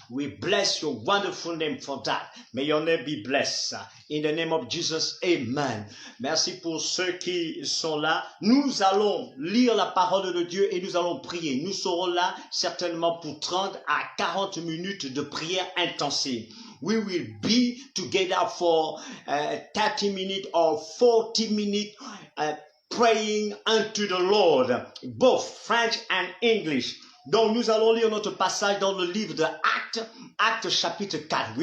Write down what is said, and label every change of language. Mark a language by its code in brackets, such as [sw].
[en] We bless your wonderful name for that. May your name be blessed. In the name of Jesus, amen. [fr] Merci pour ceux qui sont là. Nous allons lire la parole de Dieu et nous allons prier. Nous serons là certainement pour 30 à 40 minutes de prière intensive. [en] We will be together for 30 minutes or 40 minutes praying unto the Lord, both French and English. [fr] Donc nous allons lire notre passage dans le livre de Actes chapitre 4.